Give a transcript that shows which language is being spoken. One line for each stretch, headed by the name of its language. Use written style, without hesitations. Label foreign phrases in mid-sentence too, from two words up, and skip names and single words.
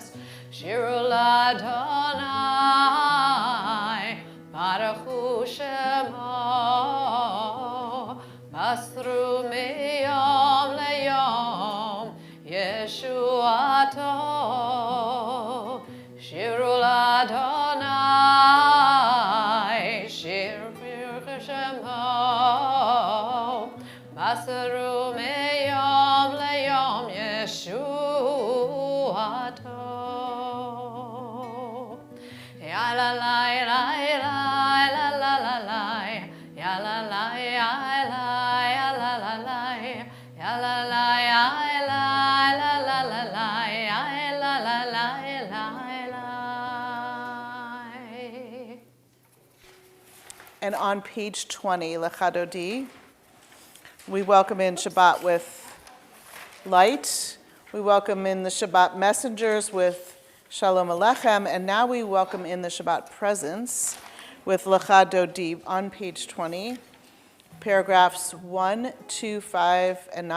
Hebrew: שירו לה', ברוך הוא שמו, בשרו מיום ליום ישועתו. שירו לה', שיר שמו, בשרו מיום ליום, Yeshuato. Ya la la la la la la la la, ya la la ya la ya la la la, ya la la ya la la la la la, ya la la la la la.
English: And on page 20, Lechadodi, we welcome in Shabbat with light. We welcome in the Shabbat messengers with Shalom Alechem, and now we welcome in the Shabbat presence with Lechadodi on page 20, paragraphs 1, 2, 5, and 9.